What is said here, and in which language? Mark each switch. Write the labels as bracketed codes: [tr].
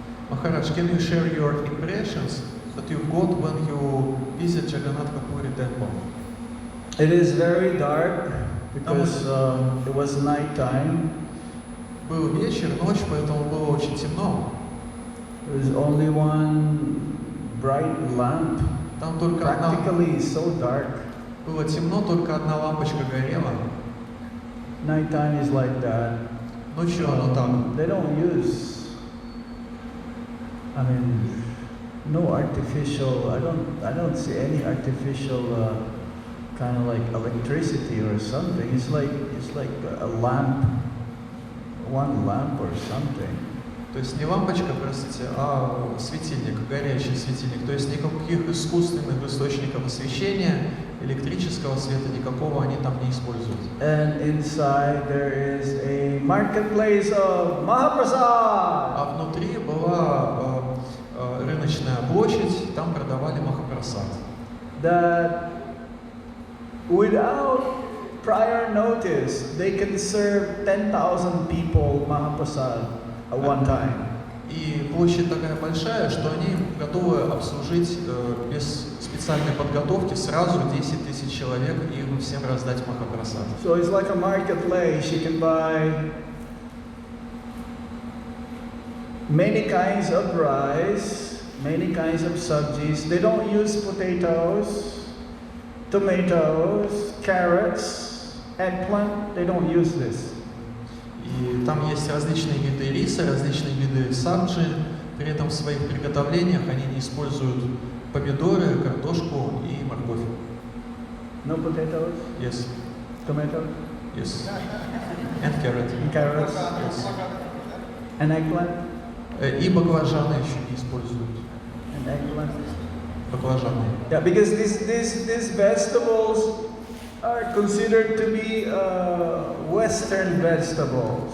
[en] Maharaj, can you share your impressions that you got when you visit Jagannath Puri temple? It is very dark because it was night time. [ru] Был вечер, ночь, поэтому было очень темно. [en] There was only one bright lamp. [ru] Там только одна... [en] Practically so dark. [ru] Было темно, только одна лампочка горела. [en] Night time is like that. [ru] Ночью оно там. [en] They don't use, no artificial. I don't see any artificial kind of like electricity or something. It's like a lamp one lamp or something. [ru] То есть не лампочка, простите, а светильник, горящий светильник. То есть никаких искусственных источников освещения, электрического света, никакого они там не используют. [en] And inside there is a marketplace of Mahaprasad. [ru] А внутри была рыночная площадь, там продавали махапрасад. [en] That without prior notice, they can serve 10,000 people Mahaprasad at one time. [ru] И площадь такая большая, что они готовы обслужить без специальной подготовки сразу 10 тысяч человек и им всем раздать махапрасад. [en] So it's like a marketplace. You can buy many kinds of rice, many kinds of subjis. They don't use potatoes, tomatoes, carrots, eggplant. They don't use this. [ru] И там есть различные виды риса, различные виды сабджи. При этом в своих приготовлениях они не используют помидоры, картошку и морковь. [en] No potatoes, Yes. tomatoes, Yes. And carrot. and carrots, Yes. and eggplant, [ru] И баклажаны еще не используют. [en] and eggplant. [ru] Баклажаны. [en] Yeah, because these vegetables are considered to be Western vegetables.